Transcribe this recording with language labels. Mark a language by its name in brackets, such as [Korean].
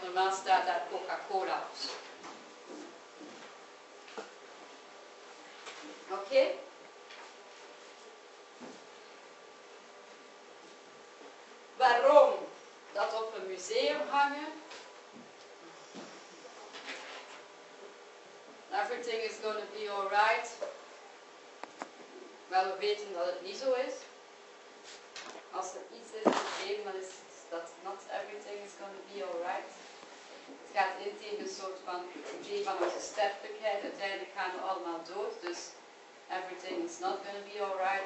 [Dutch] Normaal staat daar Coca-Cola op. Oké? Waarom dat op een museum hangen? [English] Everything is gonna be alright. [Dutch] Maar we weten dat het niet zo is. Als er iets is in het leven, dan is het dat [English] not everything is gonna be alright. [Dutch] Het gaat in tegen een soort van idee van onze sterfelijkheid. Uiteindelijk gaan we allemaal dood. Dus [English] everything is not gonna be alright.